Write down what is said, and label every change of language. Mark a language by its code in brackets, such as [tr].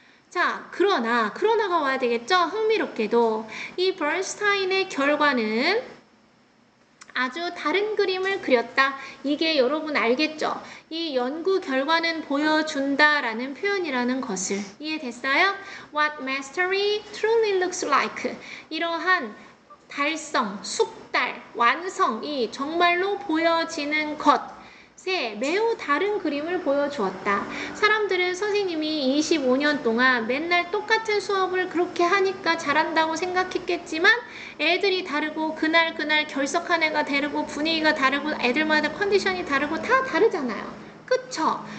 [ko] 자, 그러나가 와야 되겠죠? 흥미롭게도 이 버스타인의 결과는 아주 다른 그림을 그렸다. 이게 여러분 알겠죠? 이 연구 결과는 보여준다라는 표현이라는 것을. 이해됐어요? [en] What mastery truly looks like. [ko] 이러한 달성, 숙달, 완성이 정말로 보여지는 것. 매우 다른 그림을 보여주었다. 사람들은 선생님이 25년 동안 맨날 똑같은 수업을 그렇게 하니까 잘한다고 생각했겠지만 애들이 다르고 그날 결석한 애가 다르고 분위기가 다르고 애들마다 컨디션이 다르고 다 다르잖아요. 그쵸?